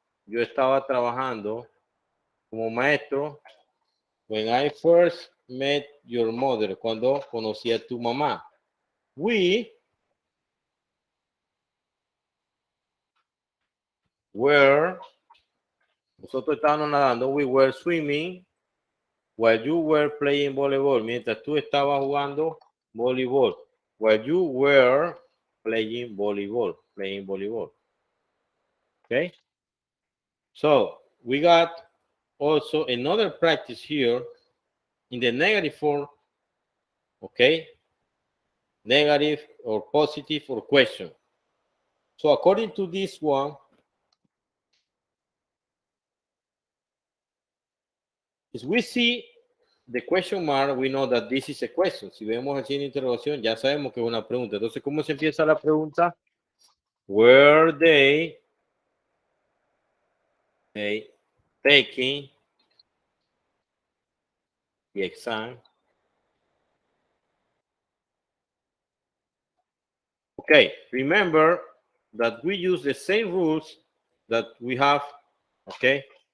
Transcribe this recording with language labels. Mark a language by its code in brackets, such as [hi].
[es] Yo estaba trabajando como maestro [en] when I first met your mother, [es] cuando conocí a tu mamá. [en] We were, [es] nosotros estábamos nadando, [en] we were swimming while you were playing volleyball, [es] mientras tú estabas jugando voleibol. [en] While you were playing volleyball. Okay? So we got also another practice here in the negative form, okay? Negative or positive or question. So according to this one, if we see the question mark, we know that this is a question. [es] Si vemos el signo de interrogación, ya sabemos que es una pregunta. Entonces, ¿cómo se empieza la pregunta? [en] Were they taking the exam? Okay, remember that we use the same rules that we have, okay?